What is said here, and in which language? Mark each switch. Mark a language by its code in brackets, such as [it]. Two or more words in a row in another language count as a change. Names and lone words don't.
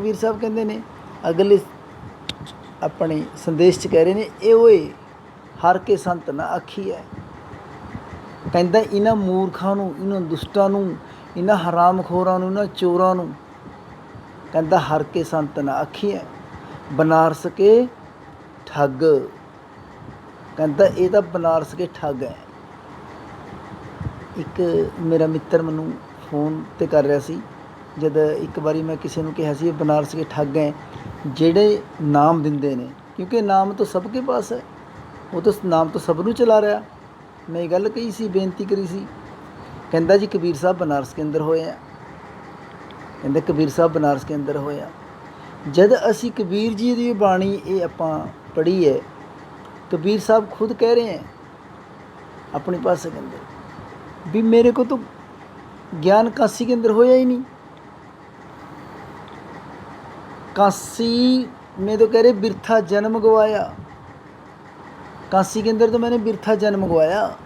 [pa] ਕਬੀਰ ਸਾਹਬ ਕਹਿੰਦੇ ਨੇ ਅਗਲੇ ਅਪਨੇ ਸੰਦੇਸ਼ ਚ ਕਹਿ ਰਹੇ ਨੇ, ਯੇ ਓਏ ਹਰ ਕੇ ਸੰਤ ਨਾ ਆਖੀ ਹੈ। ਕਹਿੰਦਾ ਇਨ੍ਹਾਂ ਮੂਰਖਾਂ ਨੂੰ, ਇਨ੍ਹਾਂ ਦੁਸ਼ਟਾਂ ਨੂੰ, ਇਨ੍ਹਾਂ ਹਰਾਮਖੋਰਾਂ ਨੂੰ, ਇਨ੍ਹਾਂ ਚੋਰਾਂ ਨੂੰ ਕਹਿੰਦਾ ਹਰ ਕੇ ਸੰਤ ਨਾ ਆਖੀ ਹੈ। ਬਨਾਰਸ ਕੇ ਠੱਗ। ਕਹਿੰਦਾ ਇਹ ਤਾਂ ਬਨਾਰਸ ਕੇ ਠੱਗ ਹੈ। ਇੱਕ ਮੇਰਾ ਮਿੱਤਰ ਮੈਨੂੰ ਫੋਨ 'ਤੇ ਕਰ ਰਿਹਾ ਸੀ, ਜਦ ਇੱਕ ਵਾਰੀ ਮੈਂ ਕਿਸੇ ਨੂੰ ਕਿਹਾ ਸੀ ਇਹ ਬਨਾਰਸ ਕੇ ਠੱਗ ਹੈ ਜਿਹੜੇ ਨਾਮ ਦਿੰਦੇ ਨੇ, ਕਿਉਂਕਿ ਨਾਮ ਤਾਂ [hi] सब के पास है, [pa] ਉਹ ਤਾਂ ਨਾਮ ਤਾਂ ਸਭ ਨੂੰ ਚਲਾ ਰਿਹਾ। ਮੈਂ ਇਹ ਗੱਲ ਕਹੀ ਸੀ, ਬੇਨਤੀ ਕਰੀ ਸੀ। ਕਹਿੰਦਾ ਜੀ ਕਬੀਰ ਸਾਹਿਬ ਬਨਾਰਸ ਕੇ ਅੰਦਰ ਹੋਏ ਆ। ਕਹਿੰਦਾ ਕਬੀਰ ਸਾਹਿਬ ਬਨਾਰਸ ਕੇ ਅੰਦਰ ਹੋਏ ਆ। ਜਦ ਅਸੀਂ ਕਬੀਰ ਜੀ ਦੀ ਬਾਣੀ ਇਹ ਆਪਾਂ ਪੜ੍ਹੀ ਹੈ, [hi] कबीर साहब खुद कह रहे हैं अपनी भाषा के अंदर भी मेरे को तो ज्ञान काशी के अंदर होया ही नहीं। काशी में तो कह रहे बिरथा जन्म गवाया, काशी के अंदर तो मैंने बिरथा जन्म गवाया।